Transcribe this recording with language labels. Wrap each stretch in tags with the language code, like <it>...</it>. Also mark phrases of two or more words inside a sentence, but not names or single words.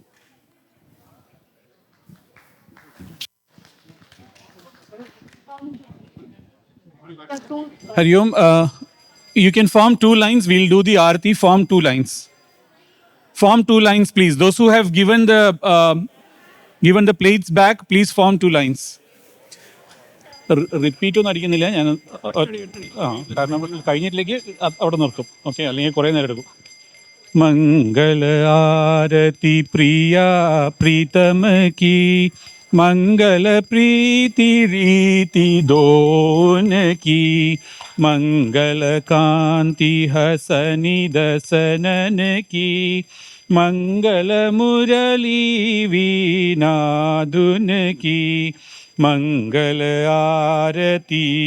<en>Hari Om, you can form 2 lines. We'll do the Aarti. Form 2 lines. Form 2 lines, please. Those who have given the plates back, please form 2 lines.</en> <ml>റിപ്പീറ്റ് ഒന്നും അടിക്കുന്നില്ല ഞാൻ കാരണം കഴിഞ്ഞിട്ടിലേക്ക് അവിടെ നിർത്തും. ഓക്കെ, അല്ലെങ്കിൽ കുറേ നേരം എടുക്കും.</ml> <bra>मंगल आरती प्रिया प्रीतम की मंगल प्रीति रीति दोन की मंगल कांति हसनि दसनन की मंगल मुरली वीणा धुन की मंगल आरती।</bra>